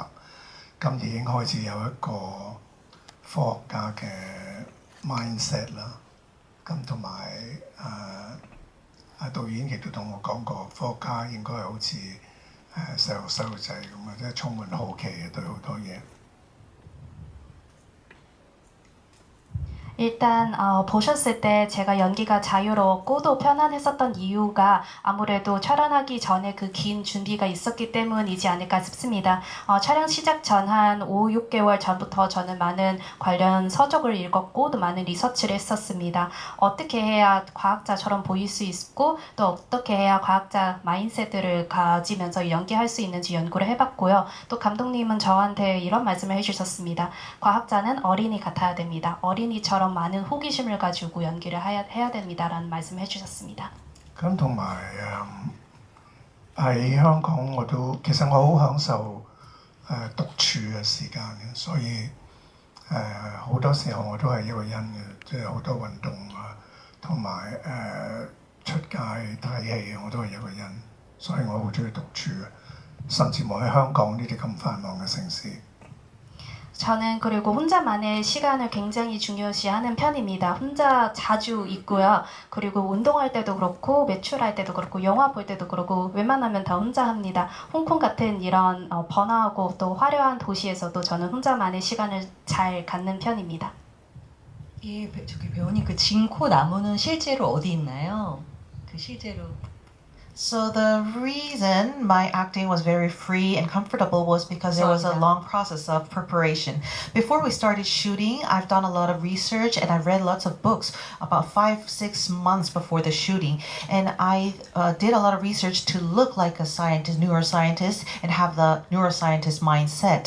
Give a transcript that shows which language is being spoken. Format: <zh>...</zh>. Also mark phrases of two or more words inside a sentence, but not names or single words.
<yue>咁已經開始有一個科學家嘅 mindset 啦。咁同埋導演亦都同我講過，科學家應該係好似細路仔咁啊，即係充滿好奇嘅對好多嘢。</yue> <ko>일단 보셨을 때 제가 연기가 자유로웠고 또 편안했었던 이유가 아무래도 촬영하기 전에 그 긴 준비가 있었기 때문이지 않을까 싶습니다. 촬영 시작 전 한 5-6개월 전부터 저는 많은 관련 서적을 읽었고 또 많은 리서치를 했었습니다. 어떻게 해야 과학자처럼 보일 수 있고 또 어떻게 해야 과학자 마인셋을 가지면서 연기할 수 있는지 연구를 해봤고요. 또 감독님은 저한테 이런 말씀을 해주셨습니다. 과학자는 어린이 같아야 됩니다. 어린이처럼 많은 호기심을 가지고 연기를 해야 됩니다라는 말씀을 해주셨습니다.</ko> <yue>咁同埋喺香港其實我好享受獨處嘅時間嘅，所以好多時候我都係一個人嘅，即係好多運動同埋出街睇戲我都係一個人，所以我好中意獨處嘅，甚至冇喺香港呢啲咁繁忙嘅城市。</yue> <ko>저는 그리고 혼자만의 시간을 굉장히 중요시하는 편입니다. 혼자 자주 있고요. 그리고 운동할 때도 그렇고 외출할 때도 그렇고 영화 볼 때도 그렇고 웬만하면 다 혼자 합니다. 홍콩 같은 이런 번화하고 또 화려한 도시에서도 저는 혼자만의 시간을 잘 갖는 편입니다. 예, 저기 배우님 그 진코 나무는 실제로 어디 있나요? 그 실제로.</ko> <en>So the reason my acting was very free and comfortable was because there was a long process of preparation. Before we started shooting, I've done a lot of research and I've read lots of books about 5-6 months before the shooting. And I did a lot of research to look like a scientist, neuroscientist, and have the neuroscientist mindset.</en>